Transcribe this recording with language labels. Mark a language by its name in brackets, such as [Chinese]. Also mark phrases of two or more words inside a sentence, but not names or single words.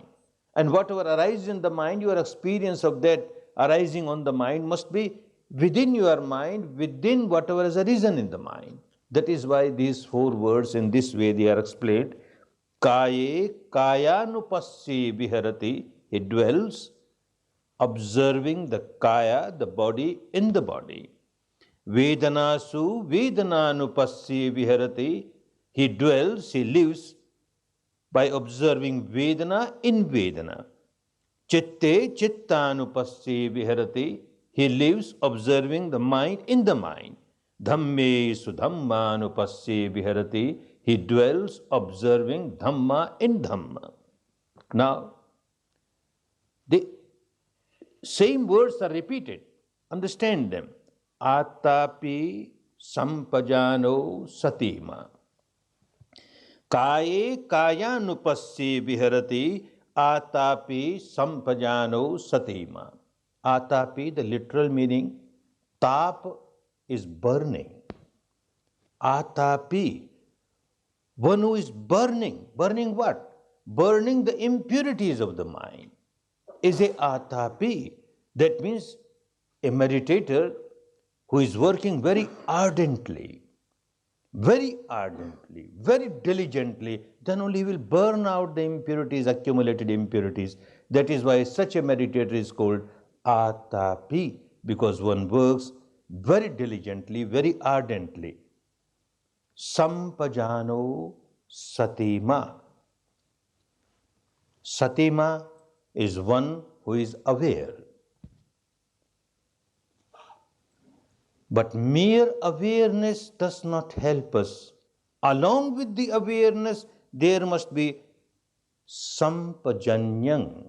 [English] And whatever arises in the mind, your experience of that arising on the mind must be within your mind, within whatever has arisen in the mind. That is why these four words in this way they are explained. [Pali] Kaye kayanupasye viharati, [English] he dwells, observing the kaya, the body, in the body. [Pali] Vedanasu vedananupasye viharati, [English] he dwells, he lives by observing Vedana in Vedana. [Pali] Chitte chittanupasye viharati, [English] he lives observing the mind in the mind. [Pali] Dhamme sudhammanupasye viharati, [English] he dwells observing Dhamma in Dhamma. Now, the same words are repeated. Understand them. [Pali] Atapi sampajano satima. Kaye kayanupasye viharati atapi sampajano satima. Atapi, [English] the literal meaning, tap is burning. Atapi, one who is burning. Burning what? Burning the impurities of the mind. Is a atapi. That means a meditator who is working very ardently, very diligently, then only will burn out the impurities, accumulated impurities. That is why such a meditator is called atapi, because one works very diligently, very ardently. [Pali] Sampajano satima. [English] Satima is one who is aware. But mere awareness does not help us. Along with the awareness, there must be sampajanyam.